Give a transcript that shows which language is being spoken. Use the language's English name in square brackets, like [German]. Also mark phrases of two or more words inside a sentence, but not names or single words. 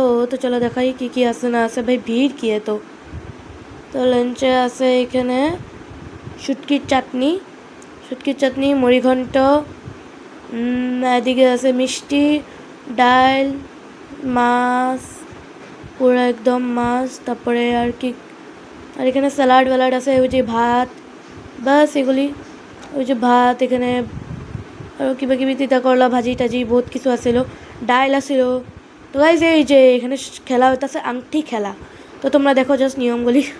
[Bangla] তো চলো দেখাই কী আছে না আছে, ভাই ভিড় কি এত। তো লাঞ্চে আছে এখানে শুটকির চাটনি মুড়িঘণ্ট, এদিকে আছে মিষ্টি, ডাল, মাছ, পুরো একদম মাছ, তারপরে আর কি, আর এখানে স্যালাড ওয়ালাড আছে, ওই যে ভাত, বাস এগুলি, ওই যে ভাত, এখানে আর কিবা কিবি তিতা করলা ভাজি টাজি বহুত কিছু আছিল, ডাইল আছিল। তো গাইজ এই যে এখানে খেলা হইতেছে আংটি খেলা। তো তোমরা দেখো জাস্ট নিয়মগুলি।